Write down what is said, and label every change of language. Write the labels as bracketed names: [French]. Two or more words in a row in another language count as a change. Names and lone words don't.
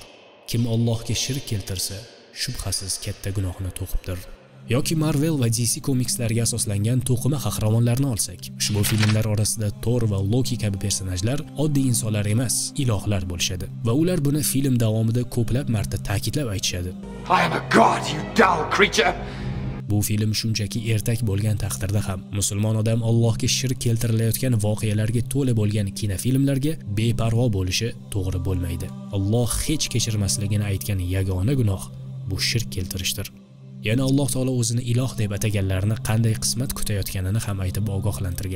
[Uzbek] Kim Allohga shirk keltirsa, shubhasiz katta gunohni to'qibdir. Yoki Marvel va DC komikslarga asoslangan to'qima qahramonlarni olsak, ushbu filmlar orasida Thor va Loki kabi personajlar oddiy insonlar emas, ilohlar bo'lishadi va ular buni film davomida ko'plab marta ta'kidlab aytishadi. [English] I am a god, you dull creature. [Uzbek] Bu film shunchaki ertak bo'lgan taqdirda ham musulmon odam Allohga shirk keltirilayotgan voqealarga to'la bo'lgan kinofilmlarga beparvo bo'lishi to'g'ri bo'lmaydi. Alloh hech kechirmasligini aytgan yagona gunoh bu shirk keltirishdir. Yana Alloh taolo o'zini iloh deb ataganlarni qanday qismat kutayotganini ham aytib ogohlantirgan.